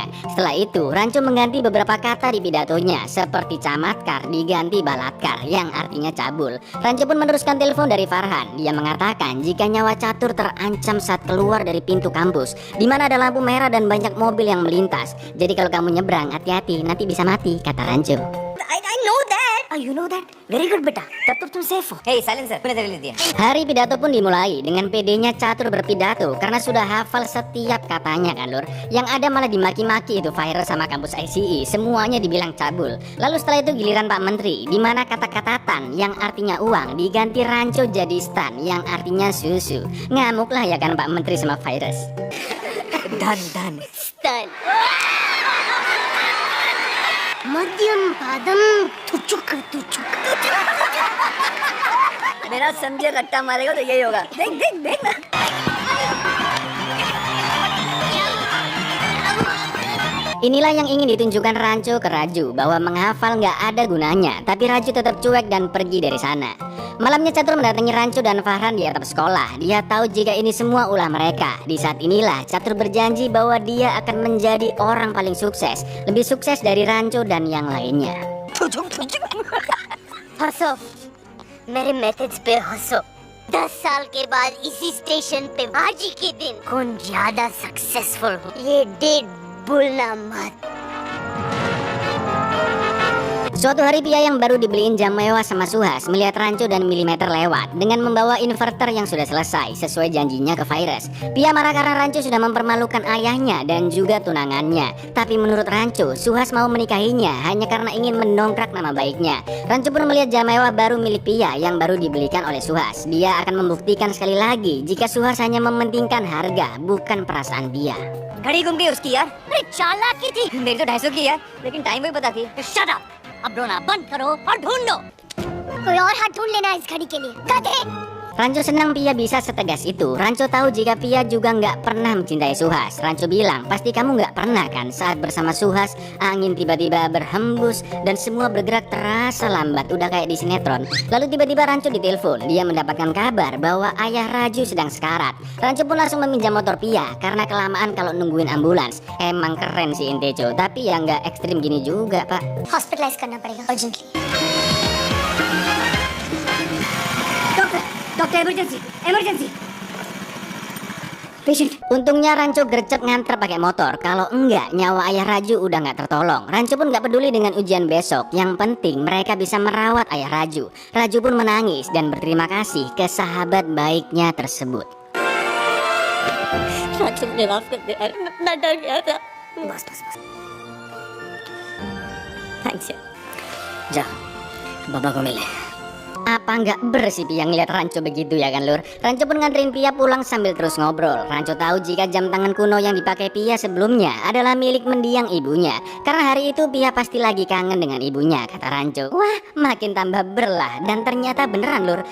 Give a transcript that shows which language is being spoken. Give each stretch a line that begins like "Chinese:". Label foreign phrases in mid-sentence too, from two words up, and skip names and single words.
Indonesian: Setelah itu, Ranco mengganti beberapa kata di pidatonya, seperti camatkar diganti balatkar yang artinya cabul. Ranco pun meneruskan telepon dari Farhan. Dia mengatakan jika nyawa catur terancam saat keluar dari pintu kampus, di mana ada lampu merah dan banyak mobil yang melintas. Jadi kalau kamu nyebrang, hati-hati, nanti bisa mati, kata Rancu.
English: I know that. Oh, you know that? Very good
Hindi: बेटा. तब तो तुम safe हो.
English: Hey, silencer,
Hindi: तूने तेरे लिए दिया।
Indonesian: Hari pidato pun dimulai dengan pedenya catur berpidato karena sudah hafal setiap katanya kan lur. Yang ada malah dimaki-maki itu Fire sama kampus ICE, semuanya dibilang cabul. Lalu setelah itu giliran Pak Menteri, di mana kata-kata tan yang artinya uang diganti Ranco jadi stan yang artinya susu. Ngamuklah ya kan Pak Menteri sama Virus. Dan
Hindi: Stun. मध्यम पादम तुचुक तुचुक मेरा समझे रट्टा मारेगा तो यही होगा। देख ना।
Indonesian: Inilah yang ingin ditunjukkan Ranco ke Raju, bahwa menghafal nggak ada gunanya. Tapi Raju tetap cuek dan pergi dari sana. Malamnya Catur mendatangi Ranco dan Farhan di atap sekolah. Dia tahu jika ini semua ulah mereka. Di saat inilah Catur berjanji bahwa dia akan menjadi orang paling sukses, lebih sukses dari Ranco dan yang lainnya.
Hindi: हंसो मेरे मैथड्स पे हंसो 10 साल के बाद इसी स्टेशन पे आज ही के दिन कौन ज्यादा सक्सेसफुल हो ये डेट भूलना मत।
Indonesian: Suatu hari Pia yang baru dibeliin jam mewah sama Suhas melihat Ranco dan Milimeter lewat dengan membawa inverter yang sudah selesai sesuai janjinya ke Virus. Pia marah karena Ranco sudah mempermalukan ayahnya dan juga tunangannya. Tapi menurut Ranco, Suhas mau menikahinya hanya karena ingin mendongkrak nama baiknya. Ranco pun melihat jam mewah baru milik Pia yang baru dibelikan oleh Suhas. Dia akan membuktikan sekali lagi jika Suhas hanya mementingkan harga bukan perasaan Pia.
Hindi: घड़ी घूम गई उसकी यार। अरे चालाक की थी। मेरी तो 250 की यार, लेकिन टाइम भी पता थी।
English: shut up
Hindi: अब रोना बंद करो और ढूंढो कोई और हाथ ढूंढ लेना इस घड़ी के लिए गधे।
Indonesian: Ranco senang Pia bisa setegas itu. Ranco tahu jika Pia juga nggak pernah mencintai Suhas. Ranco bilang, pasti kamu nggak pernah kan saat bersama Suhas angin tiba-tiba berhembus dan semua bergerak terasa lambat, udah kayak di sinetron. Lalu tiba-tiba Ranco ditelepon. Dia mendapatkan kabar bahwa ayah Raju sedang sekarat. Ranco pun langsung meminjam motor Pia karena kelamaan kalau nungguin ambulans. Emang keren si Inteco, tapi ya nggak ekstrim gini juga pak.
Hindi: हॉस्पिटलाइज करना पड़ेगा अर्जेंटली।
English: doctor emergency patient.
Indonesian: Untungnya Ranco gercep nganter pakai motor. Kalau enggak, nyawa ayah Raju udah nggak tertolong. Ranco pun nggak peduli dengan ujian besok. Yang penting mereka bisa merawat ayah Raju. Raju pun menangis dan berterima kasih ke sahabat baiknya tersebut.
Hindi: राजू मुझे माफ कर दे यार, मैं इतना डर गया था। बस थैंक्स यार। जा बाबा को मिले।
Indonesian: Apa nggak bersih Pia ngeliat Ranco begitu ya kan lur? Ranco pun nganterin Pia pulang sambil terus ngobrol. Ranco tahu jika jam tangan kuno yang dipakai Pia sebelumnya adalah milik mendiang ibunya. Karena hari itu Pia pasti lagi kangen dengan ibunya, kata Ranco. Wah, makin tambah berlah. Dan ternyata beneran lur.